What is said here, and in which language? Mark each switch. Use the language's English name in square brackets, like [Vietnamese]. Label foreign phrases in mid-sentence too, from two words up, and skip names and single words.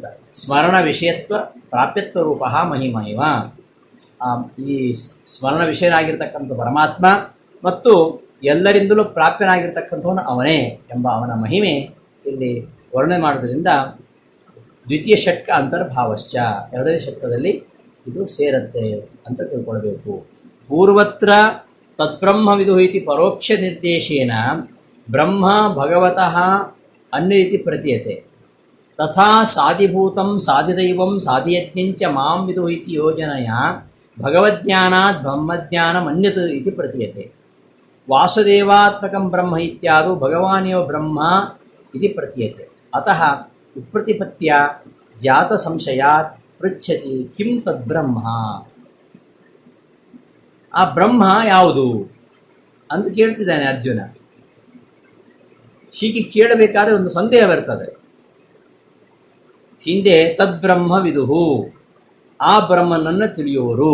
[Sanskrit] ಸ್ಮರಣ ವಿಷಯತ್ವ ಪ್ರಾಪ್ಯತ್ವ ರೂಪ ಮಹಿಮಾ ಇವ, [Kannada] ಈ ಸ್ಮರಣ ವಿಷಯನಾಗಿರ್ತಕ್ಕಂಥ ಪರಮಾತ್ಮ ಮತ್ತು ಎಲ್ಲರಿಂದಲೂ ಪ್ರಾಪ್ಯನಾಗಿರ್ತಕ್ಕಂಥವನು ಅವನೇ ಎಂಬ ಅವನ ಮಹಿಮೆ ಇಲ್ಲಿ ವರ್ಣನೆ ಮಾಡೋದ್ರಿಂದ [Sanskrit] ದ್ವಿತೀಯ ಷಟ್ಕ ಅಂತರ್ಭಾವಶ್ಚ, [Kannada] ಎರಡನೇ ಷಟ್ಕದಲ್ಲಿ ಇದು ಸೇರುತ್ತೆ ಅಂತ ತಿಳ್ಕೊಳ್ಬೇಕು. [Sanskrit] ಪೂರ್ವತ್ರ ತದ್ಬ್ರಹ್ಮವಿದು ಇತಿ ಪರೋಕ್ಷ ನಿರ್ದೇಶೇನ ಬ್ರಹ್ಮ ಭಗವತಃ ಅನ್ಯ ಇತಿ ಪ್ರತೀಯತೆ, ತಥಾ ಸಾಧಿಭೂತಂ ಸಾಧಿದೈವಂ ಸಾಧಿಯಜ್ಞಂಚ ಮಾಂ ವಿದು ಇತಿ ಯೋಜನೆಯ ಭಗವಜ್ಞಾನಾತ್ ಬ್ರಹ್ಮಜ್ಞಾನಂ ಅನ್ಯತ್ ಇತಿ ಪ್ರತೀಯತೆ. ವಾಸುದೇವಾತ್ಮಕಂ ಬ್ರಹ್ಮ ಇತ್ಯಾದು ಭಗವಾನೇವ ಬ್ರಹ್ಮ ಇತಿ ಪ್ರತೀಯತೆ. ಅತಃ ವಿಪ್ರತಿಪತ್ಯ ಜಾತ ಸಂಶಯಾತ್ ಪೃಚ್ಛತಿ ಕಿಂ ತದ್ಬ್ರಹ್ಮ, [Kannada] ಆ ಬ್ರಹ್ಮ ಯಾವುದು ಅಂತ ಕೇಳ್ತಿದ್ದಾನೆ ಅರ್ಜುನ. ಹೀಗೆ ಕೇಳಬೇಕಾದ್ರೆ ಒಂದು ಸಂದೇಹ ಬರ್ತದೆ. ಹಿಂದೆ [Sanskrit] ತದ್ಬ್ರಹ್ಮ ವಿದುಹು, [Kannada] ಆ ಬ್ರಹ್ಮನನ್ನು ತಿಳಿಯುವರು.